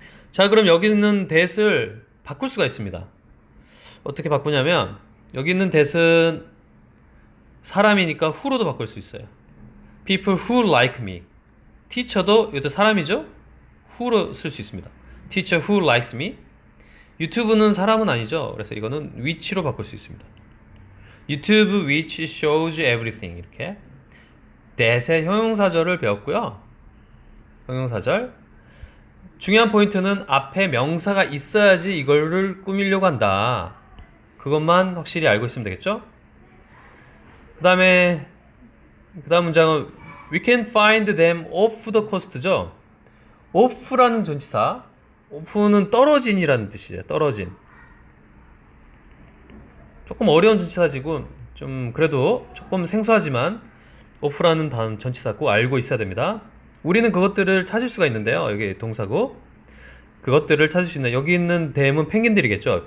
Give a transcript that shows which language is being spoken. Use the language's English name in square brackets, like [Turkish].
[Korean] 자, 그럼 여기 있는 that을 바꿀 수가 있습니다. 어떻게 바꾸냐면, 여기 있는 that은 사람이니까 who로도 바꿀 수 있어요. [English] people who like me. [Korean] teacher도 이것도 사람이죠? who로 쓸 수 있습니다. [English] teacher who likes me. [Korean] 유튜브는 사람은 아니죠. 그래서 이거는 which로 바꿀 수 있습니다. [English] YouTube which shows everything. [Korean] 이렇게 that의 형용사절을 배웠고요. 형용사절. 중요한 포인트는 앞에 명사가 있어야지 이거를 꾸미려고 한다. 그것만 확실히 알고 있으면 되겠죠? 그 다음 문장은 [English] We can find them off the coast죠. [Korean] off라는 전치사. off는 떨어진이라는 뜻이에요. 떨어진. 조금 어려운 전치사지고 좀 그래도 조금 생소하지만 off라는 전치사 꼭 알고 있어야 됩니다. 우리는 그것들을 찾을 수가 있는데요. 여기 동사고. 그것들을 찾을 수 있는, 여기 있는 them은 펭귄들이겠죠.